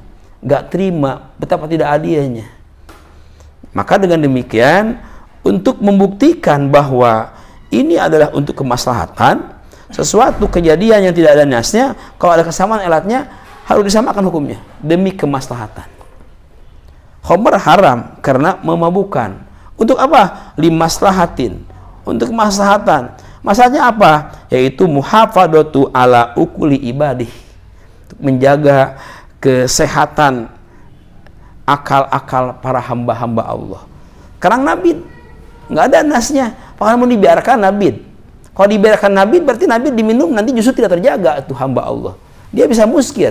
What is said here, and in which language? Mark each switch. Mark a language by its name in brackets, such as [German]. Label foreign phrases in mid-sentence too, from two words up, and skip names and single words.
[Indonesian] Gak terima, betapa tidak adilnya. Maka dengan demikian, untuk membuktikan bahwa ini adalah untuk kemaslahatan, sesuatu kejadian yang tidak ada nasnya, kalau ada kesamaan elatnya, harus disamakan hukumnya demi kemaslahatan. Khamr haram karena memabukkan. Untuk apa? Limaslahatin, untuk kemaslahatan. Masalahnya apa? Yaitu [Arabic] المحافظة على عقول عباده, [Indonesian] untuk menjaga kesehatan akal-akal para hamba-hamba Allah. Karena nabid nggak ada nasnya, kalau mau dibiarkan nabid. Kalau dibiarkan nabid, berarti nabid diminum nanti justru tidak terjaga itu hamba Allah. Dia bisa muskir.